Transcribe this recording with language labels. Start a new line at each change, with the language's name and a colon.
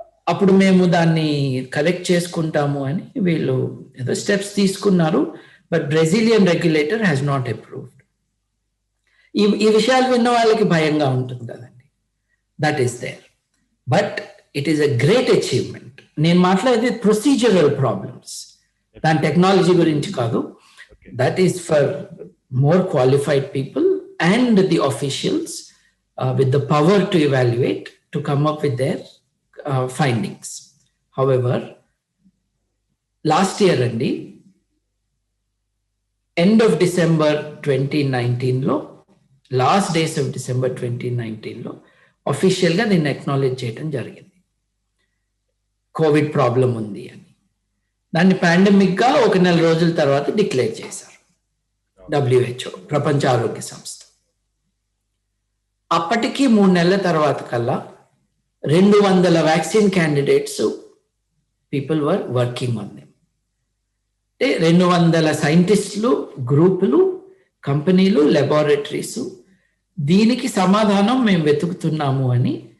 Telugu: అప్పుడు మేము దాన్ని కలెక్ట్ చేసుకుంటాము అని వీళ్ళు ఏదో స్టెప్స్ తీసుకున్నారు,
English: But Brazilian regulator has not approved.
Telugu: ఈ విషయాలు విన్న వాళ్ళకి భయంగా ఉంటుంది కదండి.
English: That is there, but it is a great achievement.
Telugu: నేను మాట్లాడేది ప్రొసీజరల్ ప్రాబ్లమ్స్, దాని టెక్నాలజీ గురించి కాదు.
English: That is for more qualified people and the officials with the power to evaluate, to come up with their findings. However, last year andi end of December 2019 lo, last days of December 2019 lo official ga din acknowledge
Telugu: cheyadam jarigindi,
English: covid problem undi ani.
Telugu: danni pandemic ga oka nela rojula tarvata declare chesaru WHO, ప్రపంచ ఆరోగ్య సంస్థ. అప్పటికి 3 నెలల తర్వాత కల్లా
English: 200 vaccine candidates people were working on them.
Telugu: అంటే 200 సైంటిస్టులు, గ్రూపులు, కంపెనీలు, లెబారెటరీస్ దీనికి సమాధానం మేము వెతుకుతున్నాము అని.